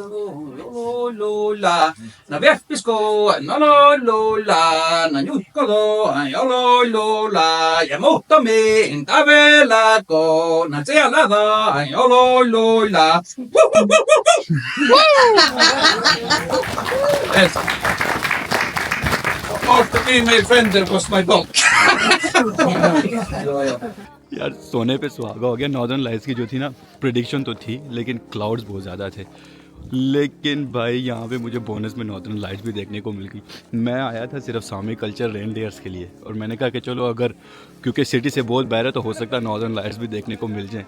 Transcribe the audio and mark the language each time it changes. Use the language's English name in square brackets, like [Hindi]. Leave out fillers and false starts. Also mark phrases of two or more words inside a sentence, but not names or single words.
[English] lola na vespis ko no lola na nyuko do ayolo lola yamuhtamin avela ko na tialada ayolo lola. Yes. Of the female friend there was my dog. [Hindi] यार सोने पे सुहागा हो गया। [English] Northern Lights [Hindi] की जो थी ना, प्रिडिक्शन तो थी लेकिन क्लाउड्स बहुत ज़्यादा थे। लेकिन भाई यहाँ पे मुझे बोनस में [English] Northern Lights [Hindi] भी देखने को मिल गई। मैं आया था सिर्फ [English] Sami culture reindeers [Hindi] के लिए और मैंने कहा कि चलो अगर क्योंकि सिटी से बहुत बाहर है तो हो सकता है [English] Northern Lights [Hindi] भी देखने को मिल जाएँ।